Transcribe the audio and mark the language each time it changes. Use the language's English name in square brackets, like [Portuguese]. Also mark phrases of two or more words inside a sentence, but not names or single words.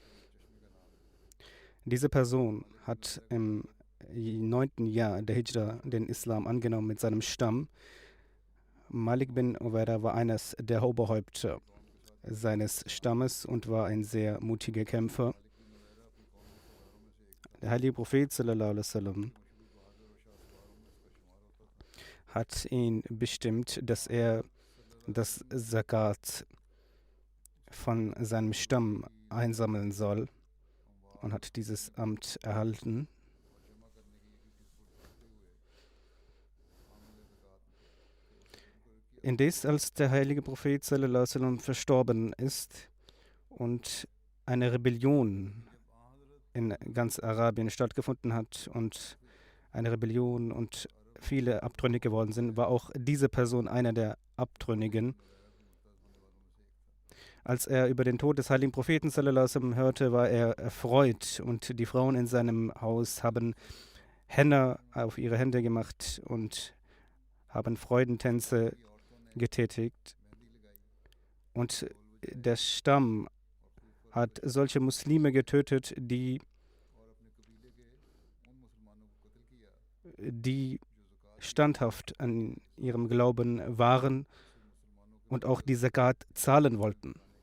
[German] Diese Person hat im 9. Jahr der Hijra den Islam angenommen mit seinem Stamm. Malik bin Uwaira war eines der Oberhäupter seines Stammes und war ein sehr mutiger Kämpfer. Der heilige Prophet [Arabic] صلى الله عليه وسلم [German] hat ihn bestimmt, dass er das Zakat von seinem Stamm einsammeln soll und hat dieses Amt erhalten. Indes, als der heilige Prophet [Arabic] صلى الله عليه وسلم [German] verstorben ist und eine Rebellion in ganz Arabien stattgefunden hat und eine Rebellion und viele abtrünnig geworden sind, war auch diese Person einer der Abtrünnigen. Als er über den Tod des heiligen Propheten [Arabic] صلى الله عليه وسلم [German] hörte, war er erfreut und die Frauen in seinem Haus haben Henna auf ihre Hände gemacht und haben Freudentänze getätigt. Und der Stamm hat solche Muslime getötet, die standhaft an ihrem Glauben waren und auch die Zakat zahlen wollten.